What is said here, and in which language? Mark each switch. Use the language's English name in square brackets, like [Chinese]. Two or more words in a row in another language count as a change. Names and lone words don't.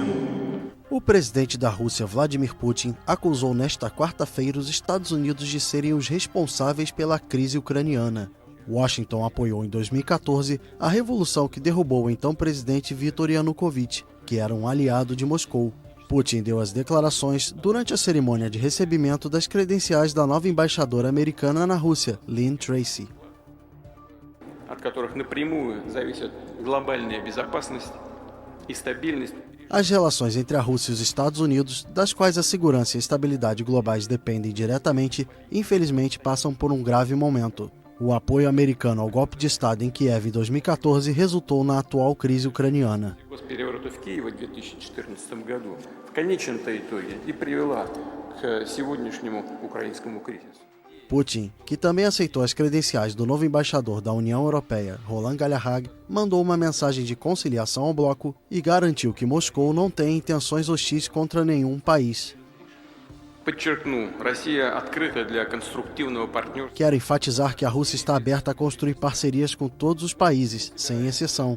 [Portuguese] O presidente da Rússia, Vladimir Putin, acusou nesta quarta-feira os Estados Unidos de serem os responsáveis pela crise ucraniana. Washington apoiou em 2014 a revolução que derrubou o então presidente Viktor Yanukovych, que era um aliado de Moscou. Putin deu as declarações durante a cerimônia de recebimento das credenciais da nova embaixadora americana na Rússia, Lynn Tracy. [Russian] От которых напрямую зависит глобальная безопасность и стабильность. [Portuguese] As relações entre a Rússia e os Estados Unidos, das quais a segurança e a estabilidade globais dependem diretamente, infelizmente passam por um grave momento. O apoio americano ao golpe de Estado em Kiev em 2014 resultou na atual crise ucraniana. [Russian] Госпереворота в Киеве в 2014 году в конечном-то итоге и привела к сегодняшнему украинскому кризису. [Portuguese] Putin, que também aceitou as credenciais do novo embaixador da União Europeia, Roland Gallarhag, mandou uma mensagem de conciliação ao bloco e garantiu que Moscou não tem intenções hostis contra nenhum país. Quero enfatizar que a Rússia está aberta a construir parcerias com todos os países, sem exceção.